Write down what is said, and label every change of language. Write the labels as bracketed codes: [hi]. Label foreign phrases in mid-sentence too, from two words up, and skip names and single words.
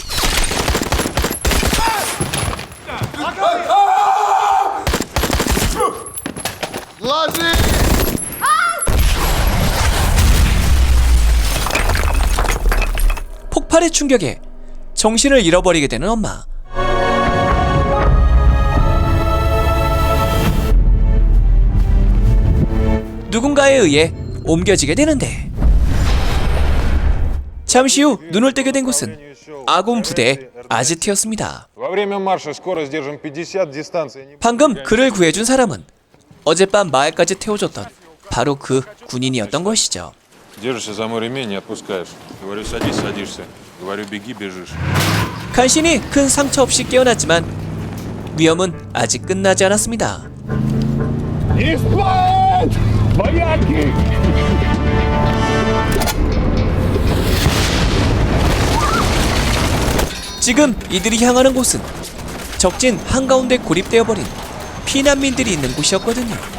[ko] 폭발의 충격에 정신을 잃어버리게 되는 엄마. 누군가에 의해 옮겨지게 되는데 잠시 후 눈을 뜨게 된 곳은 아군 부대의 아지트였습니다. [ru] Во время марша скорость держим 50, дистанция не... [ko] 방금 그를 구해준 사람은 어젯밤 마을까지 태워줬던 바로 그 군인이었던 것이죠. [ru] Держишься за мой ремень, не отпускаешь. Говорю, садись, садишься. Говорю, беги, бежишь. [ko] 간신히 큰 상처 없이 깨어났지만 위험은 아직 끝나지 않았습니다. 지금 이들이 향하는 곳은 적진 한가운데 고립되어버린 피난민들이 있는 곳이었거든요.